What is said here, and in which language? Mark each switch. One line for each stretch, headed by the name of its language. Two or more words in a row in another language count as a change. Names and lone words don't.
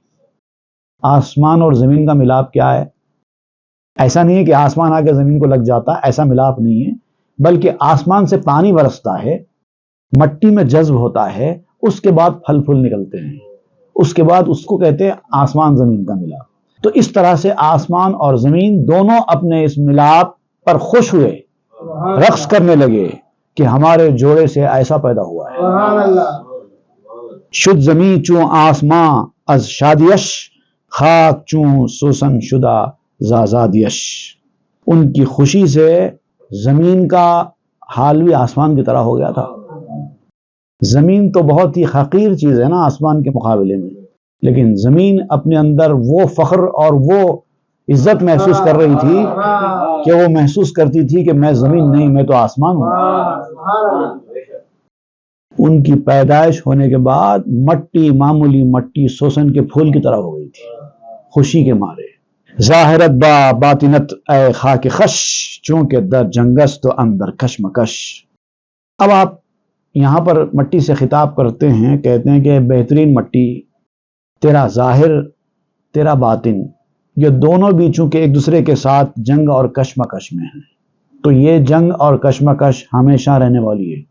Urdu: آسمان اور زمین کا ملاپ کیا ہے؟ ایسا نہیں ہے کہ آسمان آ کے زمین کو لگ جاتا، ایسا ملاپ نہیں ہے، بلکہ آسمان سے پانی برستا ہے، مٹی میں جذب ہوتا ہے، اس کے بعد پھل پھول نکلتے ہیں، اس کے بعد اس کو کہتے ہیں آسمان زمین کا ملاپ۔ تو اس طرح سے آسمان اور زمین دونوں اپنے اس ملاپ پر خوش ہوئے، رقص کرنے لگے کہ ہمارے جوڑے سے ایسا پیدا ہوا ہے۔
Persian: شد زمین چون آسمان از شادیش، خاک چون سوسن شدہ زازادیش۔
Urdu: ان کی خوشی سے زمین کا حال بھی آسمان کی طرح ہو گیا تھا۔ زمین تو بہت ہی حقیر چیز ہے نا آسمان کے مقابلے میں، لیکن زمین اپنے اندر وہ فخر اور وہ عزت محسوس کر رہی تھی کہ وہ محسوس کرتی تھی کہ میں زمین نہیں، میں تو آسمان ہوں۔ ان کی پیدائش ہونے کے بعد مٹی، معمولی مٹی سوسن کے پھول کی طرح ہو گئی تھی خوشی کے مارے۔
Persian: ظاہرت با باطنت اے خاک خش، چونکہ در جنگست تو اندر کشمکش۔
Urdu: اب آپ یہاں پر مٹی سے خطاب کرتے ہیں، کہتے ہیں کہ بہترین مٹی، تیرا ظاہر تیرا باطن، یہ دونوں بھی چونکہ ایک دوسرے کے ساتھ جنگ اور کشمکش میں ہیں، تو یہ جنگ اور کشمکش ہمیشہ رہنے والی ہے۔